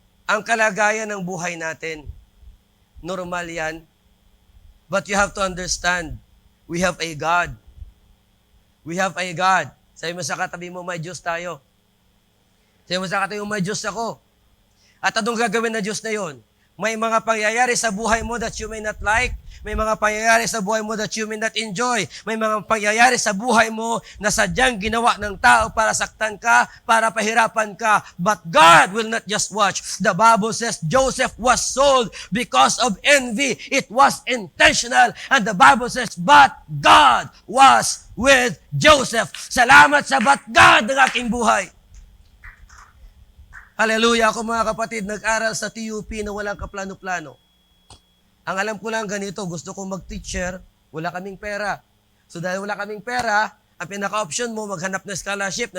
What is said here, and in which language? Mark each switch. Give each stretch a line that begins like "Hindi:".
Filipino: Ang kalagayan ng buhay natin, normal yan.
English: But you have to understand, we have a God. We have a God.
Filipino: Sabi mo sa katabi mo, may Diyos tayo. Sabi mo sa katabi mo, may Diyos ako. At anong gagawin na Diyos na yon? May mga pangyayari sa buhay mo
English: that you may not like.
Filipino: May mga pangyayari sa buhay mo
English: that you may not enjoy.
Filipino: May mga pangyayari sa buhay mo na sadyang ginawa ng tao para saktan ka, para pahirapan ka.
English: But God will not just watch. The Bible says Joseph was sold because of envy. It was intentional. And the Bible says, but God was with Joseph.
Filipino: Salamat sa but God ng aking buhay. Hallelujah! Ako mga kapatid, nag-aral sa TUP na walang kaplano-plano. Ang alam ko lang ganito, gusto kong mag-teacher, wala kaming pera. So dahil wala kaming pera, ang pinaka-option mo, maghanap ng scholarship.